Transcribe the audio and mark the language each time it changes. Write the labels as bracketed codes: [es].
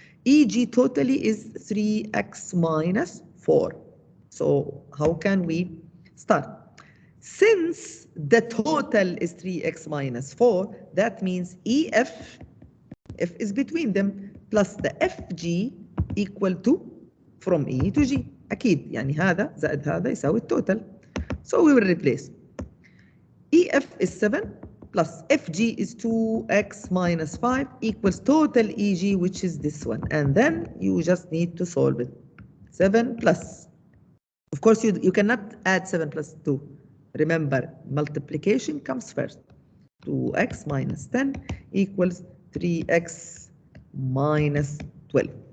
[en] EG totally is 3x minus 4. So how can we start? Since the total is 3x minus 4, that means EF, F is between them, plus the FG equal to from E to G. [ar] أكيد يعني هذا زائد هذا يساوي التوتال. [en] So we will replace. EF is 7 plus FG is 2x minus 5 equals total EG, which is this one. And then you just need to solve it. 7 plus. Of course, you cannot add 7 plus 2. Remember, multiplication comes first. 2x minus 10 equals 3x minus 12.